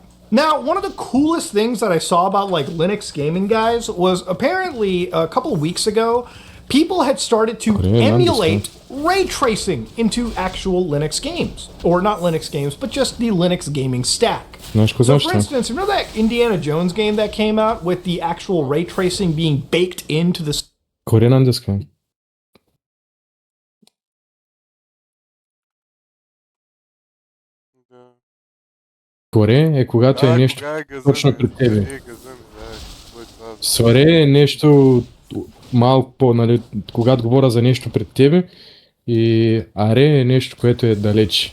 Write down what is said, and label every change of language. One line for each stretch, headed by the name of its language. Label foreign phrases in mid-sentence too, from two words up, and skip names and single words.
English: Now, one of the coolest things that I saw about like Linux gaming guys was apparently a couple of weeks ago, people had started to emulate ray tracing into actual Linux games. Or not Linux games, but just the Linux gaming stack. So for instance, remember that Indiana Jones game that came out with the actual ray tracing being baked into the...
Bulgarian: Коре е когато е нещо точно пред тебе. Соре е нещо малко по, нали, когато говоря за нещо пред тебе, и аре е нещо, което е далеч.